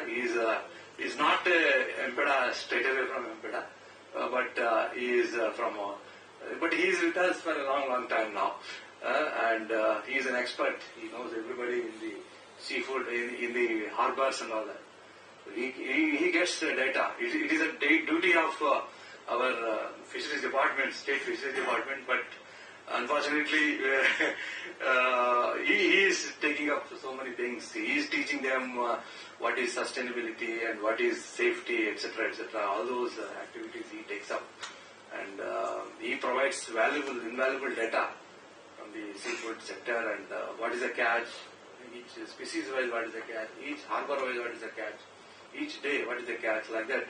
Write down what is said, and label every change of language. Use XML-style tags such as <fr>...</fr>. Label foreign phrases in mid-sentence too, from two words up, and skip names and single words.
<en>He is not MPEDA, straight away from MPEDA, but he is but he is with us for a long time now. And he is an expert. He knows everybody in the seafood, in the harbors and all that. So he gets data. It is a duty of our fisheries department, state fisheries department, but unfortunately he is taking up so many things. He is teaching them what is sustainability and what is safety, etc., etc. All those activities he takes up, and he provides invaluable data from the seafood sector, and what is the catch, each species wise what is the catch, each harbor wise what is the catch, each day what is the catch, like that.</en>